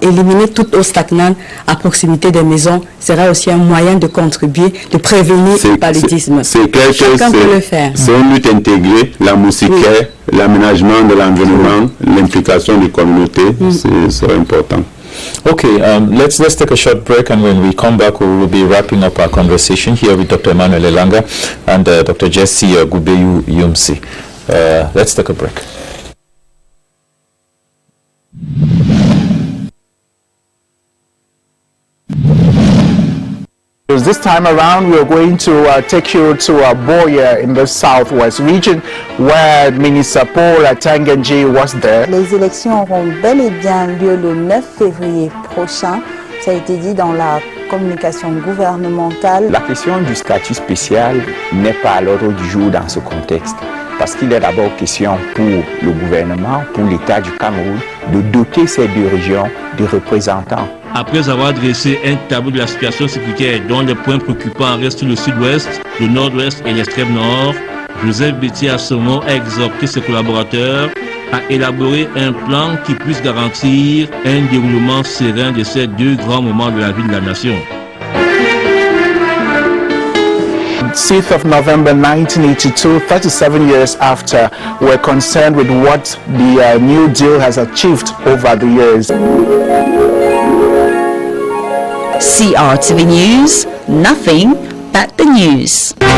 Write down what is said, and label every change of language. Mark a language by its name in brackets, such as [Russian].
[French] Éliminer toute eau stagnante à proximité des maisons sera aussi un moyen de contribuer, de prévenir le paludisme. Chacun peut le faire. C'est une lutte intégrée, la moustiquaire, l'aménagement de l'environnement, l'implication des communautés, c'est important. [English] Okay, let's take a short break, and when we come back, we will be wrapping up our conversation here with Dr. Emmanuel Elanga and Dr. Jesse Gubeyu Yumsi. Let's take a break. This time around, we're going to take you to Boya in the southwest region, where Minister Paul Atangenji was there. [French] Les élections auront bel et bien lieu le 9 février prochain. Ça a été dit dans la communication gouvernementale. La question du statut spécial n'est pas à l'ordre du jour dans ce contexte, parce qu'il est d'abord question pour le gouvernement, pour l'État du Cameroun, de doter ces deux régions de représentants. Après avoir dressé un tableau de la situation sécuritaire dont les points préoccupants restent le sud-ouest, le nord-ouest et l'extrême nord, Joseph Betty Assommo a exhorté ses collaborateurs à élaborer un plan qui puisse garantir un déroulement serein de ces deux grands moments de la vie de la nation. [English] 6th of November 1982, 37 years after, we're concerned with what the New Deal has achieved over the years. CRTV News, nothing but the news.